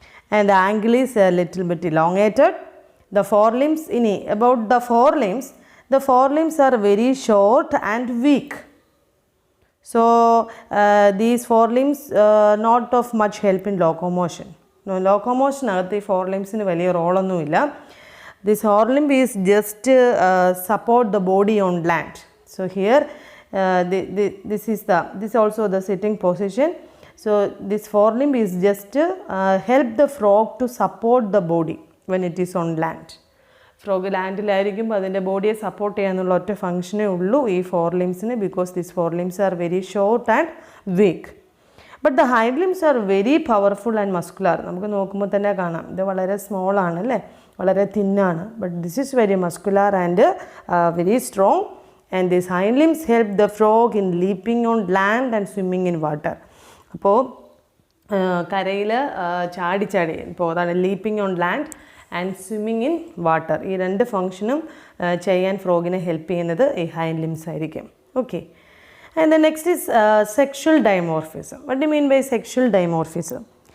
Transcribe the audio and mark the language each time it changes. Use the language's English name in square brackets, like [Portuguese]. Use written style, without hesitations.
[English] And the angle is a little bit elongated. The forelimbs, about the forelimbs are very short and weak. So these forelimbs not of much help in locomotion. [Malayalam] Locomotion അകത്ത് ഈ 4 ലിംസിന് വലിയ റോളൊന്നുമില്ല. [English] This forelimb is just support the body on land. So here this also the sitting position. So this forelimb is just help the frog to support the body when it is on land. [Malayalam] Frog ലാൻഡിലായിരിക്കുമ്പോൾ അതിൻ്റെ ബോഡിയെ support ചെയ്യാനുള്ള ഒറ്റ ഫങ്ഷനേ ഉള്ളൂ ഈ 4 ലിംസിന്, [English] Because this 4 limbs are very short and weak. But the hind limbs are very powerful and muscular. [Malayalam] നമുക്ക് നോക്കുമ്പോൾ തന്നെ കാണാം ഇത് വളരെ സ്മോൾ ആണ് അല്ലേ, വളരെ തിന്നാണ്. [English] But this is very muscular and very strong. And this hind limbs help the frog in leaping on land and swimming in water. [Malayalam] അപ്പോൾ കരയിൽ ചാടി ഇപ്പോൾ അതാണ് [English] Leaping on land and swimming in water. [Malayalam] ഈ 2 ഫങ്ഷനും ചെയ്യാൻ ഫ്രോഗിനെ ഹെൽപ്പ് ചെയ്യുന്നത് ഈ hind limbs ആയിരിക്കും. Okay. [English] And the next is sexual dimorphism. What do you mean by sexual dimorphism?